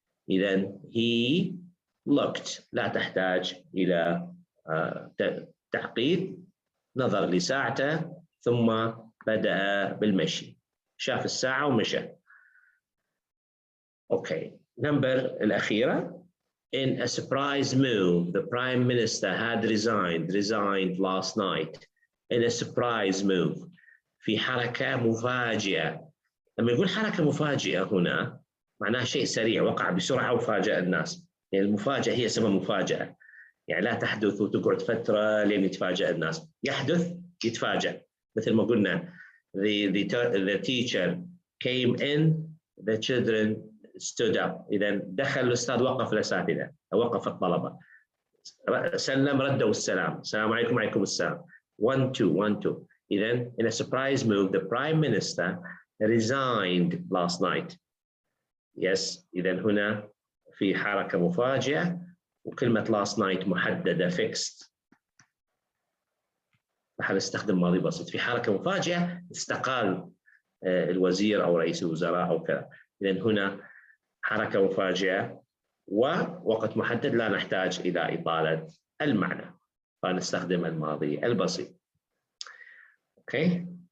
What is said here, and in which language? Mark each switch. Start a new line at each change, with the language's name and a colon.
Arabic: إذن
English: he looked
Arabic: لا تحتاج إلى تعقيد، نظر لساعته ثم بدأ بالمشي، شاف الساعة ومشى.
English: Okay, number
Arabic: الأخيرة.
English: In a surprise move, the Prime Minister had resigned last night. In a surprise move،
Arabic: في حركة مفاجئة. لما يقول حركة مفاجئة هنا معناها شيء سريع وقع بسرعة وفاجأ الناس. يعني المفاجأة هي اسمها مفاجأة، يعني لا تحدث وتقعد فترة لين يتفاجأ الناس، يحدث يتفاجأ. مثل ما قلنا
English: the teacher came in, the children stood up.
Arabic: إذا دخل الأستاذ وقف الأساتذة، وقف الطلبة، سلم ردوا السلام، السلام عليكم وعليكم السلام. 1 2 1 2. إذا
English: in a surprise move the Prime Minister resigned last night. Yes.
Arabic: إذا هنا في حركة مفاجئة، وكلمة
English: last night
Arabic: محددة fixed، راح نستخدم ماضي بسيط. في حركة مفاجئة استقال الوزير أو رئيس الوزراء أو كذا. إذا هنا حركة مفاجئة ووقت محدد، لا نحتاج إلى إطالة المعنى، فنستخدم الماضي البسيط. أوكي.